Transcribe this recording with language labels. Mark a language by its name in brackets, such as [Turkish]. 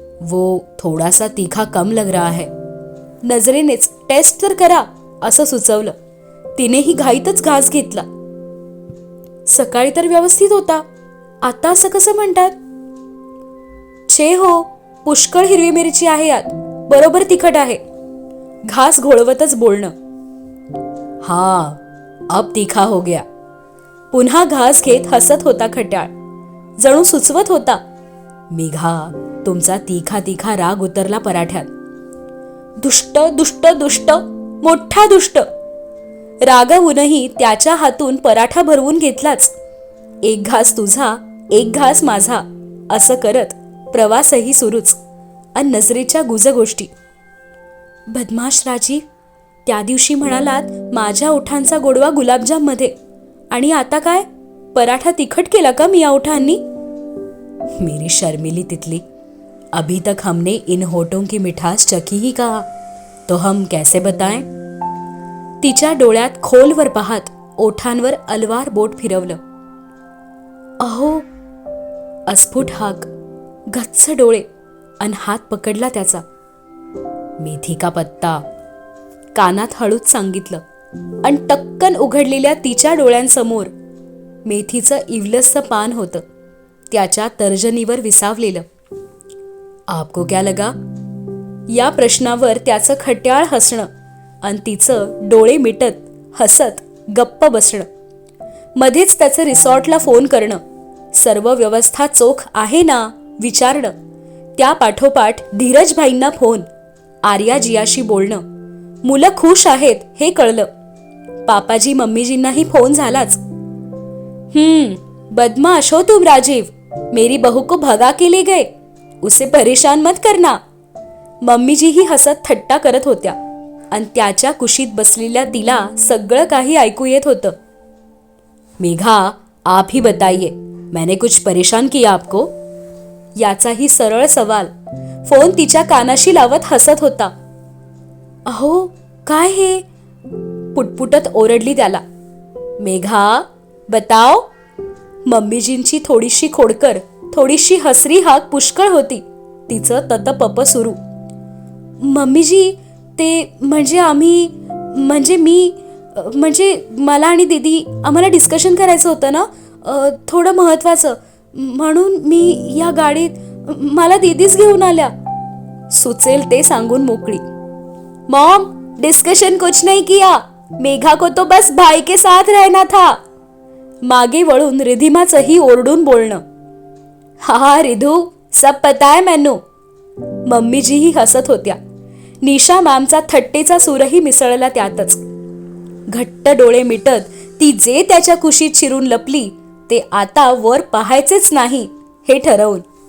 [Hindi] वो थोडासा तीखा कम लग रहा है. [Marathi] नजरेनेच टेस्ट तर करा असं सुचवलं. तिनेही घाईतच घास घेतला. सकाळी तर व्यवस्थित होता, आता असं कसं म्हणतात? छे हो, पुष्कळ हिरवी मिरची आहे यात, बरोबर तिखट आहे. घास घोळवतच बोलणं. हा, [Hindi] अब तीखा हो गया. [Marathi] पुन्हा घास घेत हसत होता खट्याळ. जणू सुचवत होता, मेघा, तुमचा तीखा तीखा राग उतरला पराठ्यात. दुष्ट दुष्ट दुष्ट, मोठा दुष्ट. रागावूनही त्याच्या हातून पराठा भरवून घेतलाच. एक घास तुझा, एक घास माझा असं करत प्रवासही सुरूच. अन नजरेच्या गुजगोष्टी. बदमाश राजीव, त्या दिवशी म्हणालात माझ्या ओठांचा गोडवा गुलाबजाम मध्ये, आणि आता काय? पराठा तिखट केला का मी या ओठांनी? [Hindi] मेरी शर्मिली तितली, अभी तक हमने इन होठों की मिठास चखी ही कहा, तो हम कैसे बताएं? [Marathi] तिच्या डोळ्यात खोलवर पाहत ओठांवर अलवार बोट फिरवलं. अहो, अस्फुट हाक, गच्च डोळे अन हात पकडला त्याचा. [Hindi] मेथी का पत्ता, [Marathi] कानात हळूच सांगितलं. अन टक्कन उघडलेल्या तिच्या डोळ्यांसमोर मेथीचं इवलसचं पान होतं, त्याच्या तर्जनीवर विसावलेलं. [Hindi] आपको क्या लगा? [Marathi] या प्रश्नावर त्याचं खट्याळ हसणं अन तिचं डोळे मिटत हसत गप्प बसणं, मध्येच त्याचं रिसॉर्टला फोन करणं, सर्व व्यवस्था चोख आहे ना विचारणं, त्या पाठोपाठ धीरजभाईंना फोन, आर्याजियाशी बोलणं, मुलं खुश आहेत हे कळलं. पापाजी मम्मीजींनाही फोन झालाच. [Hindi] बदमाश हो तुम राजीव, मेरी बहू को भगा के ले गए, उसे परेशान मत करना. [Marathi] मम्मीजीही हसत थट्टा करत होत्या आणि त्याच्या कुशीत बसलेल्या तिला सगळं काही ऐकू येत होतं. [Hindi] मेघा, आप ही बताइए, मैंने कुछ परेशान किया आपको? [Marathi] याचाही सरळ सवाल. फोन तिच्या कानाशी लावत हसत होता. अहो काय हे, पुटपुटत ओरडली त्याला. [Hindi] मेघा बताओ. [Marathi] मम्मीजींची थोडीशी खोडकर, थोडीशी हसरी हाक पुष्कळ होती. तिचं ततपप सुरू. मम्मीजी, ते म्हणजे मला आणि दीदी आम्हाला डिस्कशन करायचं होतं ना, थोडं महत्वाचं, म्हणून मी या गाडीत, मला दीदीच घेऊन आल्या. सुचेल ते सांगून मोकळी. [Hindi] मॉम, डिस्कशन कुछ नहीं किया, मेघा को तो बस भाई के साथ रहना था. [Marathi] मागे वळून रिधिमाचंही ओरडून बोलणं. हा रिधू, [Hindi] सब पता है मैनू. [Marathi] मम्मीजीही हसत होत्या. निशा मॅमचा थट्टेचा सूरही मिसळला त्यातच. घट्ट डोळे मिटत ती जे त्याच्या कुशीत शिरून लपली ते आता वर पाहायचेच नाही हे ठरवून.